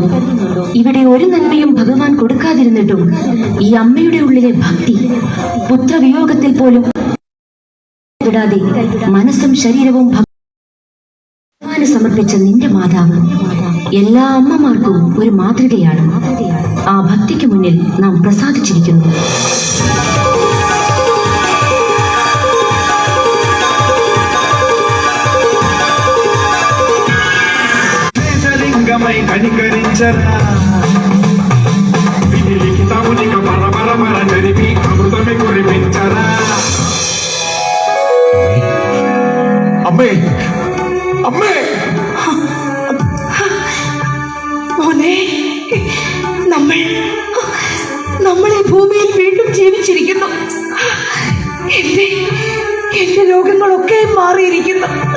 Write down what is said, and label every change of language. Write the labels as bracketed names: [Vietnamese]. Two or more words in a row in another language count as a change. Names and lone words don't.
[Malayalam] ഇവിടെ ഒരു നന്മയും ഭഗവാൻ കൊടുക്കാതിരുന്നിട്ടും ഈ അമ്മയുടെ ഉള്ളിലെ ഭക്തി, പുത്രവിയോഗത്തിൽ പോലും വിടാതെ മനസ്സും ശരീരവും ഭഗവാന് സമർപ്പിച്ച നിന്റെ മാതാവ് എല്ലാ അമ്മമാർക്കും ഒരു മാതൃകയാണ്. ആ ഭക്തിക്ക് മുന്നിൽ നാം പ്രസാദിച്ചിരിക്കുന്നു. [Telugu] లింగమై కనికరించరా విధిలికి తమునిక పరపర పర జరిపి అమృతమే కురిపించరా. [Malayalam] അമ്മേ, അമ്മേ, മോനെ, നമ്മൾ ഈ ഭൂമിയിൽ വീണ്ടും ജീവിച്ചിരിക്കുന്നു. എന്റെ രോഗങ്ങളൊക്കെ മാറിയിരിക്കുന്നു.